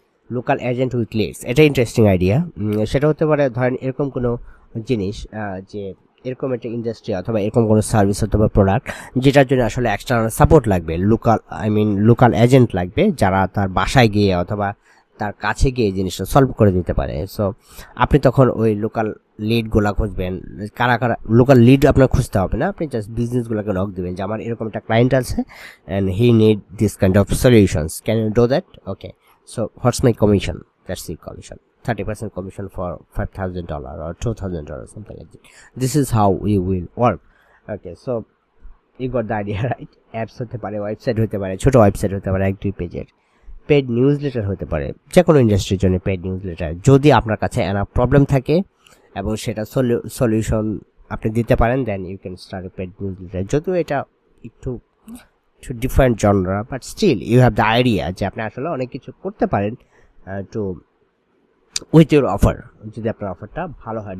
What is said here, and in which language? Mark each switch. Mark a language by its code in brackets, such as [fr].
[en] local agent with leads, [bn] এটা interesting idea. সেটা হতে পারে ধরেন এরকম কোনো জিনিস, যে এরকম একটা ইন্ডাস্ট্রি অথবা এরকম কোনো সার্ভিস অথবা প্রোডাক্ট যেটার জন্য আসলে এক্সটার্নাল সাপোর্ট লাগবে, লোকাল এজেন্ট লাগবে, যারা তার বাসায় গিয়ে অথবা তার কাছে গিয়ে এই জিনিসটা সলভ করে দিতে পারে। সো আপনি তখন ওই লোকাল লিডগুলা খুঁজবেন, কারা কারা লোকাল লিড আপনার খুঁজতে হবে না, আপনি জাস্ট বিজনেসগুলোকে নক দিবেন যে আমার এরকম একটা ক্লায়েন্ট আছে [en] And he need this kind of solutions, can you do that? Okay, so what's my commission? That's the commission, 30% commission for $5,000 or $2,000, something like that. This is how we will work. Okay, so you got the idea, right? [bn] Apps হতে পারে, website হতে পারে, ছোট website হতে পারে 1-2 পেজের, paid news letter হতে পারে, যে কোনো ইন্ডাস্ট্রির জন্য পেড নিউজ লেটার। যদি আপনার কাছে এনাফ প্রবলেম থাকে এবং সেটা সলিউশন আপনি দিতে পারেন, [en] Then you can start paid newsletter. [bn] যদিও এটা একটু different genre, [en] but still you have the idea [bn] যে আপনি আসলে অনেক কিছু করতে পারেন [en] to with your offer, [bn] যদি আপনার অফারটা ভালো হয়।